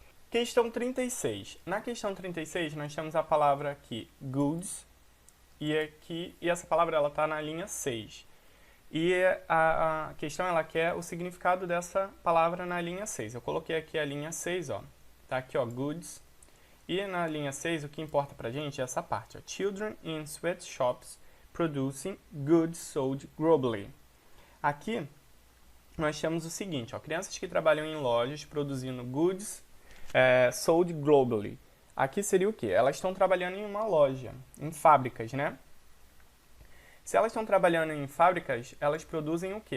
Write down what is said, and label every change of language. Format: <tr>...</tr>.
<pt>Questão 36. Na questão 36, nós temos a palavra aqui, goods. E essa palavra está na linha 6. E a questão ela quer o significado dessa palavra na linha 6. Eu coloquei aqui a linha 6, ó. Tá aqui, ó, goods. E na linha 6, o que importa pra gente é essa parte, ó.</pt> <en>Children in sweatshops producing goods sold globally.</en> <pt>Aqui, nós temos o seguinte, ó. Crianças que trabalham em lojas produzindo</pt> <en>goods sold globally.</en> <pt>Aqui seria o quê? Elas estão trabalhando em uma loja, em fábricas, né? Se elas estão trabalhando em fábricas, elas produzem o quê?</pt>